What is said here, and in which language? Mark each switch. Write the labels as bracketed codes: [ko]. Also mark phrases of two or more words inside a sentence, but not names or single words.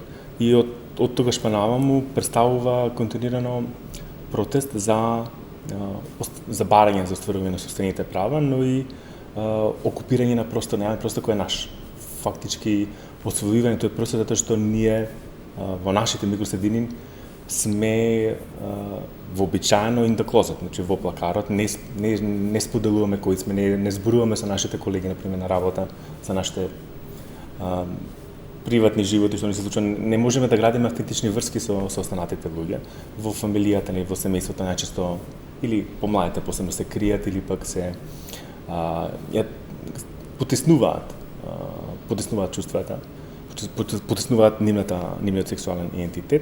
[mk] И од тогаш па наваму представува континуирано протест за барање за остварување на собствените права, но и окупирање на простор, на простор кој е наш. Фактички освојување тој простор затоа што ние во нашите микросредини сме вообичаено [en] in the closet, [mk] значи во плакарот, не споделуваме кои сме, не зборуваме со нашите колеги, например, на работа, за нашите приватни животи, што ни се случува, не можеме да градиме автентични врски со останатите луѓе. Во фамилијата, во семејството најчесто или помладите посебно се кријат или пак се потиснуваат чувствата, потиснуваат нивниот сексуален идентитет.